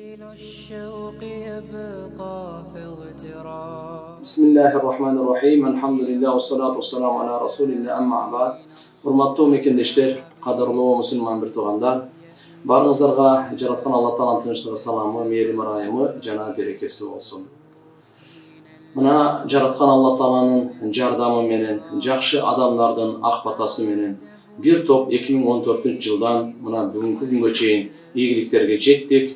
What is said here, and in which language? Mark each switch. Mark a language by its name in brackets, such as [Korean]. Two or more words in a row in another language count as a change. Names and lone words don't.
[Arabic] بسم الله الرحمن الرحيم. الحمد لله والصلاة والسلام على رسول الله أما بعد. [Kyrgyz] Hurmattуу мекендештер, кадырлуу мусулман бир туугандар, баарыңыздарга жараткан Алла Тааланын тынчтыгы, саламы, мээрим, ырайымы жана берекеси болсун. Мына жараткан Алла Тааланын жардамы менен, жакшы адамдардын ак батасы менен бир топ 2014-жылдан мына бүгүнкү күнгө чейин ийгиликтерге жеттик.